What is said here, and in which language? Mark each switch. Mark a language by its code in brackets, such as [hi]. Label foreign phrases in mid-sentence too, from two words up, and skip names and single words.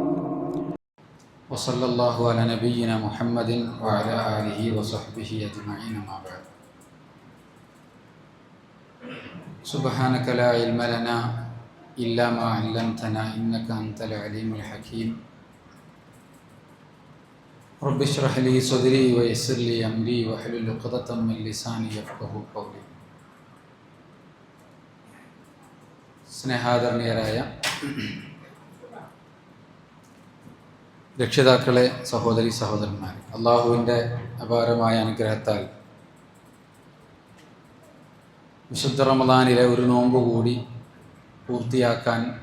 [ar] وصلى الله على نبينا محمد وعلى آله وصحبه أجمعين ما بعد سبحانك لا علم لنا إلا ما علمتنا إنك أنت العليم الحكيم رب اشرح لي صدري ويسر لي أمري واحلل عقدة من لساني يفقهوا قولي [ml] സ്നേഹാദരണീയരായ രക്ഷിതാക്കളെ, സഹോദരി സഹോദരന്മാർ, അള്ളാഹുവിൻ്റെ അപാരമായ അനുഗ്രഹത്താൽ വിശുദ്ധ റമദാനിലെ ഒരു നോമ്പ് കൂടി പൂർത്തിയാക്കാൻ,